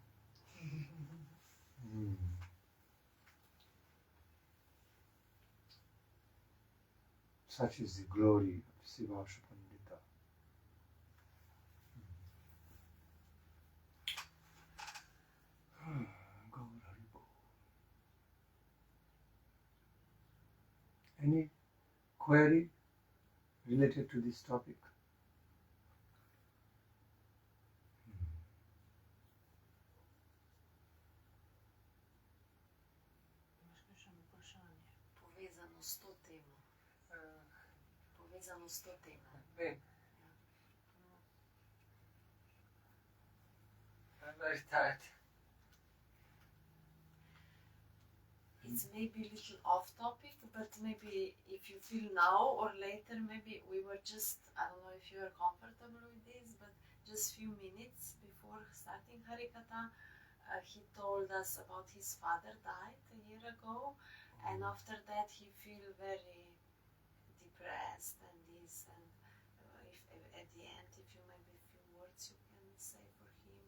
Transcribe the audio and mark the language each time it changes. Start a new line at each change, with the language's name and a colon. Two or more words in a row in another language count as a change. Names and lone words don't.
English: Such is the glory of Sivashu Pandita.
Bangla: Gaur Hari Bol.
English: Any query related to this topic?
Slovenian: Povezano s to temo.
English: Bem. I'm very tired. It's maybe a little off topic, but maybe if you feel now or later, maybe we were just, I don't know if you are comfortable with this, but just few minutes before starting Harikatha, he told us about his father died a year ago, And after that he feel very depressed and this, and if at the end, if you maybe few words you can say for him.